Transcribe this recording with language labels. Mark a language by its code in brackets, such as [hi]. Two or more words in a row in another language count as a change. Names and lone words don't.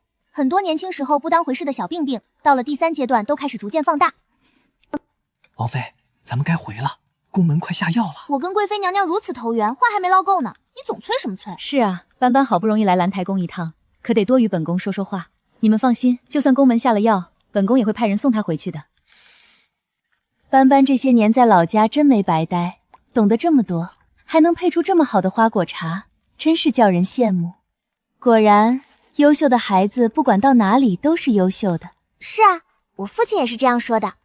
[zh] 很多年輕時候不當回事的小病病，到了第3階段都開始逐漸放大。王妃，咱們該回了，宮門快下藥了。我跟貴妃娘娘如此投緣，話還沒嘮夠呢，你總催什麼催？是啊，斑斑好不容易來蘭台宮一趟，可得多與本宮說說話。你們放心，就算宮門下了藥，本宮也會派人送她回去的。斑斑這些年在老家真沒白待，懂得這麼多，還能配出這麼好的花果茶，真是叫人羨慕。果然，優秀的孩子不管到哪裡都是優秀的。是啊，我父親也是這樣說的。